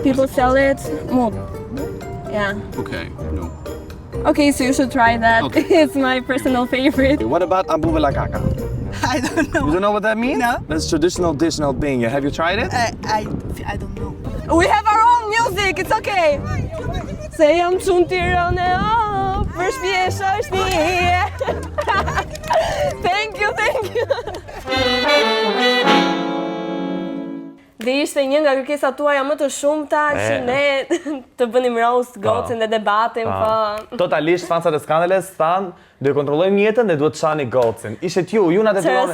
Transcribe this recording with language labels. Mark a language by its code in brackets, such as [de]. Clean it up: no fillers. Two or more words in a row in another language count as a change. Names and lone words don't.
[en] People sell it. Mood. Yeah. Okay, no. Okay, so you should try that. Okay. It's my personal favorite. What about abu belakaka? I don't know. You don't know what that means? No. That's traditional dish in Albania. Have you tried it? I don't know. We have our own music. It's okay. [sq] Se jam çun Tiranë, për shpjesh është një. [en] Thank you. [sq] Dhe ishte një nga kërkesat tuaja më të shumta që ne të bënim roast gocën dhe debatin, po. Totalisht fansat e skandales thanë, do e kontrollojmë jetën dhe duhet të shani gocën. Ishte ju na Çfarë detyruan.